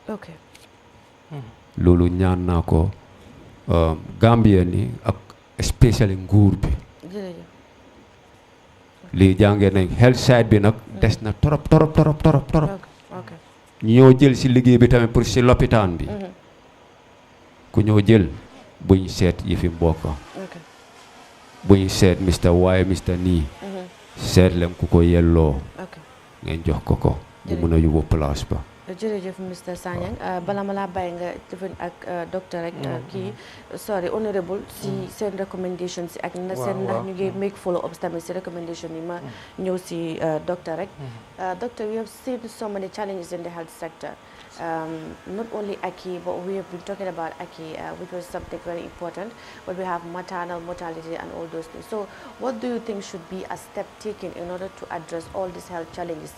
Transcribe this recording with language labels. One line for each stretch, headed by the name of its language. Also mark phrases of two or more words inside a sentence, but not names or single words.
Wolof: loolu ñaan naa ko Gambien ni ak especially nguur bi lii jàngee nañ
English: health side
Wolof: bi nag des na torop ñoo jël ci liggéey bi tamit pour ci lopitaan bi ku ñoo jël buñ seet yi fi mbokk buñ seet Mr. waaye Mr. nii seet leen ku ko yelloo ngeen jox ko mu mun a yóbbu place ba jërëjëf Mr. Sanyang bala ma laa bàyyi nga defin ak docteur rek kii
English: sorry honorable
Wolof: si seen recommendation si ak na seen ndax ñu ngi
English: make follow ups
Wolof: tamit si recommendation yi ma ñëw si docteur rek
English: doctor, we have seen so many challenges in the health sector, not only Aki, but we have been talking about Aki, which was something very important, but we have maternal mortality and all those things. So what do you think should be a step taken in order to address all these health challenges?